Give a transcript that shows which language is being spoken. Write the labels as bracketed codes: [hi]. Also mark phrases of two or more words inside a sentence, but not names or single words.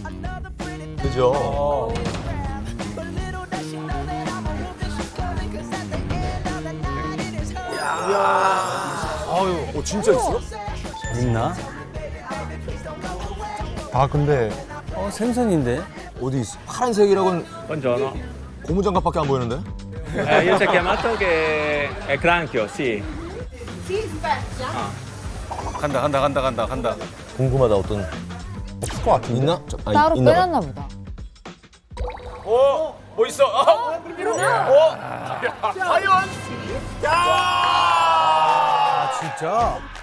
[ko] 그죠? 아유, 진짜 있어? 있나? 아 근데 생선인데? 어디 있어? 파란색이라고는 [it] Buongiorno. [ko] 고무장갑밖에 안 보이는데? [it] Io ci ho chiamato che è granchio, sì. [ko] 간다. 궁금하다. 어떤 없을 것 같은데. 있나? 따로 있나 봐. 빼놨나 보다. 뭐 있어? 과연? 아, 진짜?